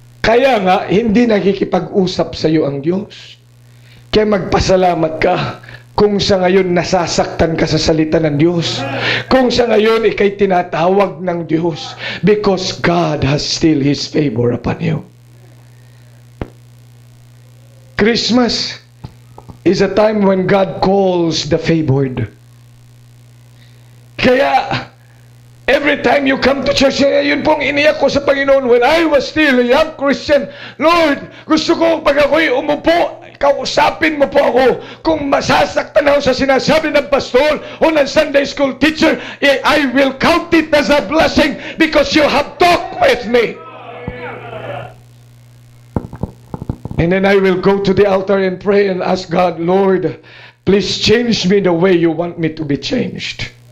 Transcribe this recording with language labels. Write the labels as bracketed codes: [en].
[tl] Kaya nga, hindi nakikipag-usap sa iyo ang Diyos. Kaya magpasalamat ka kung sa ngayon nasasaktan ka sa salita ng Diyos. Kung sa ngayon ikay tinatawag ng Diyos. [en] Because God has still His favor upon you. Christmas is a time when God calls the favored. Kaya, every time you come to church, [tl] yun pong iniyak ko sa Panginoon [en] when I was still a young Christian. [tl] Lord, gusto ko pag ako'y umupo, kausapin mo po ako. Kung masasaktan ako sa sinasabi ng pastor o ng Sunday school teacher, [en] I will count it as a blessing because you have talked with me. And then I will go to the altar and pray and ask God, Lord, please change me the way you want me to be changed.